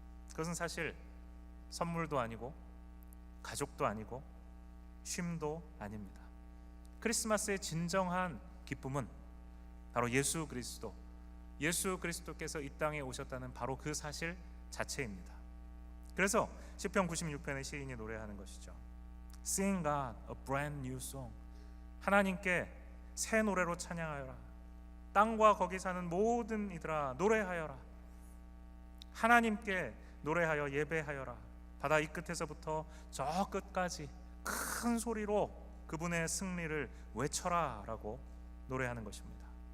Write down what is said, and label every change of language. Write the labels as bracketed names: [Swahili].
[Korean] 그것은 사실 선물도 아니고 가족도 아니고 쉼도 아닙니다. 크리스마스의 진정한 기쁨은 바로 예수 그리스도께서 이 땅에 오셨다는 바로 그 사실 자체입니다. 그래서 시편 96편의 시인이 노래하는 것이죠. [English] Sing God a brand new song. [Korean] 하나님께 새 노래로 찬양하여라. 땅과 거기 사는 모든 이들아 노래하여라. 하나님께 노래하여 예배하여라. 바다 이 끝에서부터 저 끝까지 큰 소리로 그분의 승리를 외쳐라 라고 노래하는 것입니다.